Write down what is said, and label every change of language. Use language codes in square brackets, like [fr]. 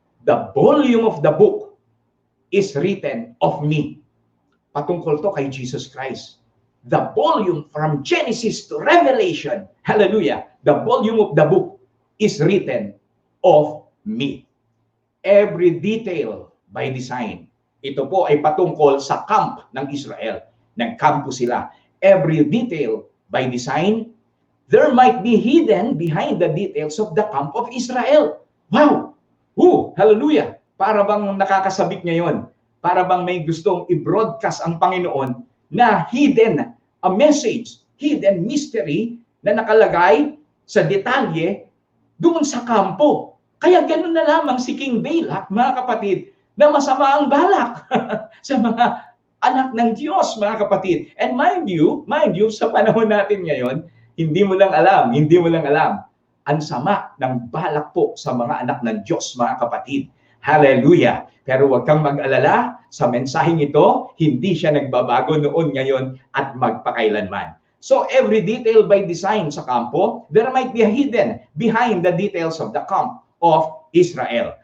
[en] "The volume of the book is written of me." [tl] Patungkol to kay [en] Jesus Christ. The volume from Genesis to Revelation, hallelujah, the volume of the book is written of me. Every detail by design. [tl] Ito po ay patungkol sa camp ng Israel. Nagkampo sila. [en] Every detail by design, there might be hidden behind the details of the camp of Israel. [tl] Wow! Hallelujah! Para bang nakakasabik ngayon? Para bang may gustong i-broadcast ang Panginoon na hidden, [en] a message, hidden mystery [tl] na nakalagay sa detalye doon sa kampo. Kaya ganoon na lamang si King Balak, mga kapatid, na masama ang balak sa mga anak ng Diyos, mga kapatid. [en] And mind you, [tl] sa panahon natin ngayon, hindi mo lang alam, ang sama ng balak po sa mga anak ng Diyos, mga kapatid. Hallelujah! Pero huwag kang mag-alala, sa mensaheng ito, hindi siya nagbabago noon, ngayon, at magpakailanman. [en] So every detail by design [tl] sa kampo, [en] there might be a hidden behind the details of the camp of Israel.